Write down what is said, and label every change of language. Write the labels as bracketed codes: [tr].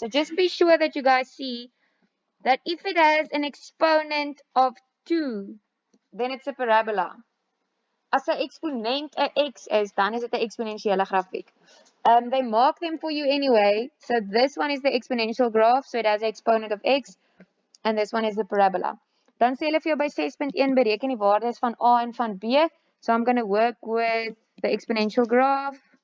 [en] So just be sure that you guys see that if it has an exponent of 2, then it's a parabola. [af] As 'n exponent 'n x is, dan is dit 'n eksponensiële grafiek. [en] They mark them for you anyway. So this one is the exponential graph, so it has an exponent of x, and this one is the parabola. [af] Dan sê hulle vir jou by 6.1 bereken die waardes van A en van B. [en] So I'm going to work with the exponential graph.